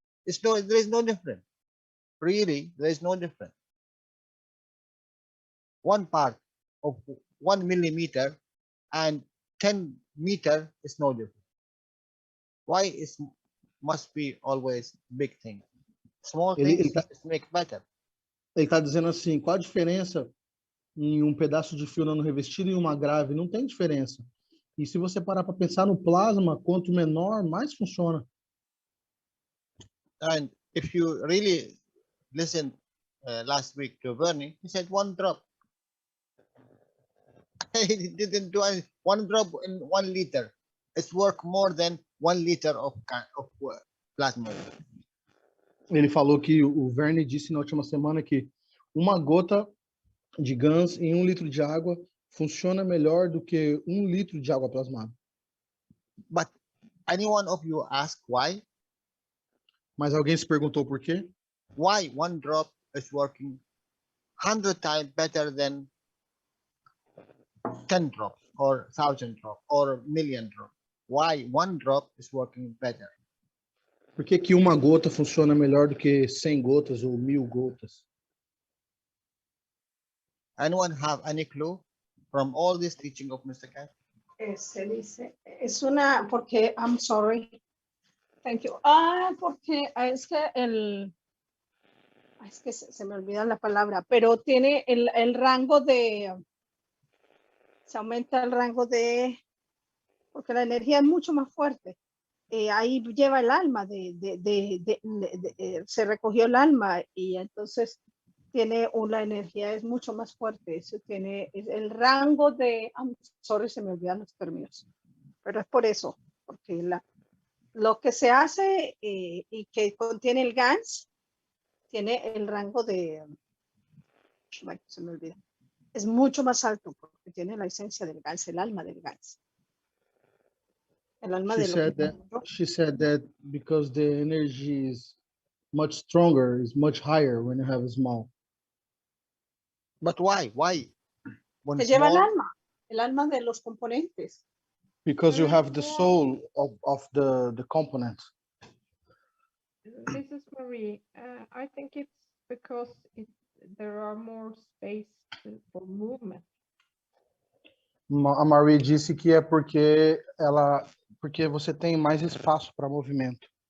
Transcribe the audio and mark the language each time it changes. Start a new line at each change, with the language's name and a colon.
English: There is no difference. Really, there is no difference. One part of 1 millimeter and 10 meter is no different. Why it must be always big thing? Small things make better.
Portuguese: Ele está dizendo assim, qual a diferença em um pedaço de fio não revestido e uma grave? Não tem diferença. E se você parar para pensar no plasma, quanto menor, mais funciona.
English: And if you really listen last week to Vernie, he said 1 drop. He didn't do any 1 drop in 1 liter. It's worth more than 1 liter of plasma.
Portuguese: Ele falou que o Vernie disse na última semana que uma gota de GANS em 1 litro de água funciona melhor do que 1 litro de água plasmada.
English: But anyone of you ask why?
Portuguese: Mas alguém se perguntou por quê?
English: Why 1 drop is working 100 times better than 10 drops or 1,000 drops or 1,000,000 drops? Why 1 drop is working better?
Portuguese: Por que que uma gota funciona melhor do que 100 gotas ou 1000 gotas?
English: Anyone have any clue from all this teaching of Mr. Cash?
Spanish: Se dice, es una, porque,
English: I'm sorry, thank you.
Spanish: Porque es que se me olvida la palabra, pero tiene el rango de, se aumenta el rango de, porque la energía es mucho más fuerte. Ahí lleva el alma, se recogió el alma y entonces tiene la energía es mucho más fuerte. Eso tiene el rango de,
English: I'm sorry,
Spanish: se me olvidan los términos, pero es por eso, porque lo que se hace y que contiene el GANS tiene el rango de, bueno, se me olvida, es mucho más alto porque tiene la esencia del GANS, el alma del GANS. El alma
English: She
Spanish: de
English: said that she said that because the energy is much stronger, is much higher when you have a small. But why? Why? When
Spanish: se lleva el alma de los componentes.
English: Because you have the soul of the component. This is Marie. I think it's because there are more space for movement.
Portuguese: A Marie disse que é porque você tem mais espaço para movimento.